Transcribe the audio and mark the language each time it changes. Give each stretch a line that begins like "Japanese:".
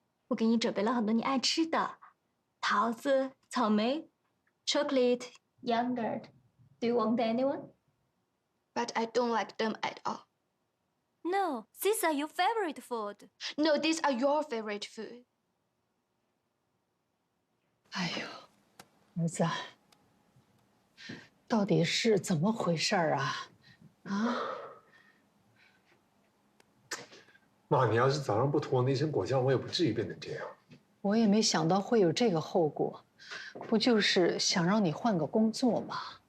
Chinese: 我给你准备了很多你爱吃的，桃子、草莓、chocolate, yogurt.
English: Do you want anyone? But I don't like them at all. No, these are your favorite food. No, these are your favorite food.
Chinese: 哎呦，儿子，到底是怎么回事啊？啊？妈，你要是早上不涂我那身果酱，我也不至于变成这样。我也没想到会有这个后果，不就是想让你换个工作吗？